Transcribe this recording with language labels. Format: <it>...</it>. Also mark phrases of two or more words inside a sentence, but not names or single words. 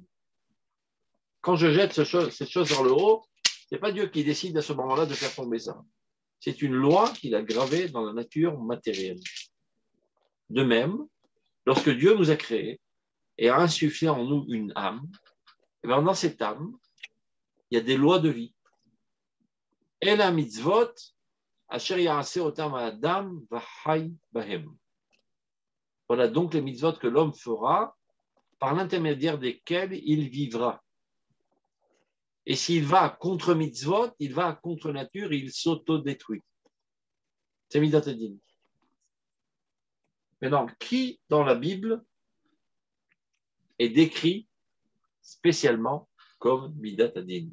<fr>Quand je jette cette chose vers le haut, ce n'est pas Dieu qui décide à ce moment-là de faire tomber ça. C'est une loi qu'il a gravée dans la nature matérielle. De même, lorsque Dieu nous a créés et a insufflé en nous une âme, et bien dans cette âme, il y a des lois de vie. Et la</fr> <he>המצוות אשר יעשה אותם האדם וחי בהם.</he> <fr>Voilà donc les mitzvot que l'homme fera par l'intermédiaire desquels il vivra. Et s'il va contre mitzvot, il va contre nature, il s'auto-détruit. C'est</fr> <he>מידת הדין.</he> <fr>Maintenant, qui dans la Bible est décrit spécialement comme</fr> <he>מידת הדין?</he>